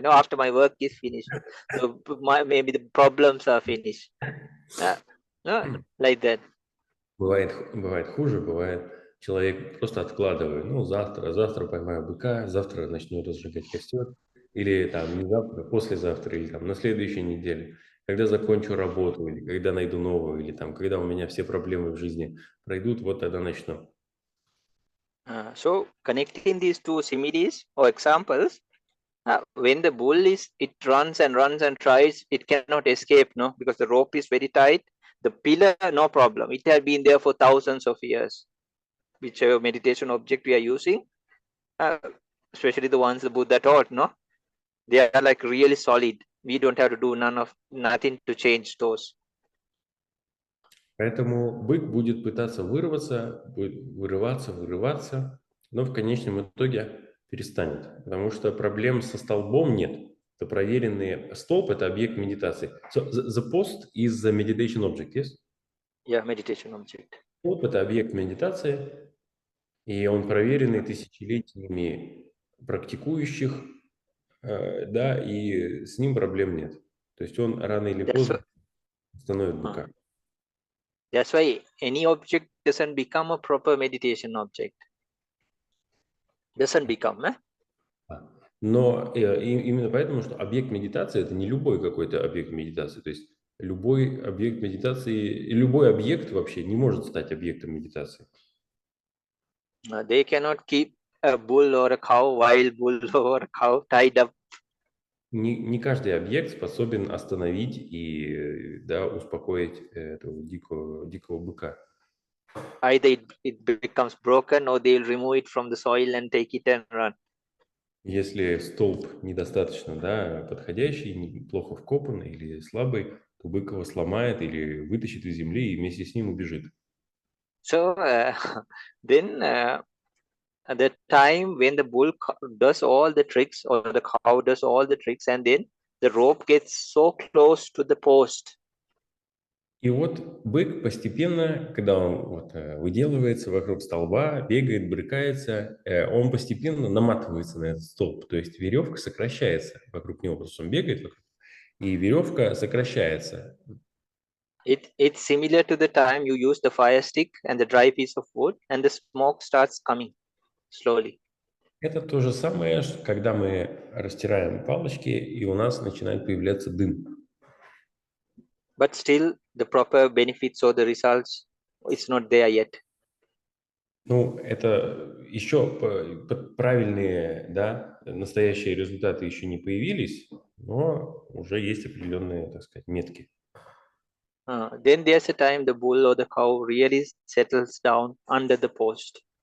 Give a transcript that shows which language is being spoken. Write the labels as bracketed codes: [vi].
[en] No, after my work is finished. So maybe the problems are finished. No, like that. [ru] Бывает хуже, бывает человек просто откладывает. Ну, завтра поймаю быка, завтра начну разжигать костер. Или там не завтра, послезавтра, или там на следующей неделе. Когда закончу работу, или когда найду новую, или там когда у меня все проблемы в жизни пройдут, вот тогда начну. [en] So connecting these two similes or examples, when the bull it runs and tries, it cannot escape, no, because the rope is very tight. The pillar, no problem. It has been there for thousands of years. Whichever meditation object we are using, especially the ones the Buddha taught, no, they are like really solid. We don't have to do nothing to change those. [ru] Поэтому бык будет пытаться вырваться, будет вырываться, но в конечном итоге перестанет. Потому что проблем со столбом нет. Это проверенные... Столб – это объект медитации. [en] So, the post is the meditation object, yes? Yeah, meditation object. [ru] Столб – это объект медитации, и он проверенный тысячелетиями практикующих, да, и с ним проблем нет. То есть он рано или поздно становит быка. [en] That's why any object doesn't become a proper meditation object. Doesn't become, eh? [ru] Но именно поэтому, что объект медитации – это не любой какой-то объект медитации. То есть любой объект медитации, любой объект вообще не может стать объектом медитации. [en] They cannot keep a bull or a cow, wild bull or a cow tied up. [ru] Не каждый объект способен остановить и, да, успокоить этого дикого быка. [en] Either it becomes broken or they'll remove it from the soil and take it and run. [ru] Если столб недостаточно, да, подходящий, плохо вкопанный или слабый, то бык его сломает или вытащит из земли и вместе с ним убежит. [en] So then at the time when the bull does all the tricks or the cow does all the tricks, and then the rope gets so close to the post. [ru] И вот бык постепенно, когда он вот, выделывается вокруг столба, бегает, брыкается, он постепенно наматывается на этот столб. То есть веревка сокращается вокруг него, потому что он бегает вокруг, и веревка сокращается. [en] It's similar to the time you use the fire stick and the dry piece of wood, and the smoke starts coming slowly. [ru] Это то же самое, когда мы растираем палочки, и у нас начинает появляться дым. [en] But still, the proper benefits or the results, it's not there yet. [ru] Ну, это еще правильные, да, настоящие результаты еще не появились, но уже есть определенные, так сказать, метки. [en] Then there's a time the bull or the cow really settles down under the post.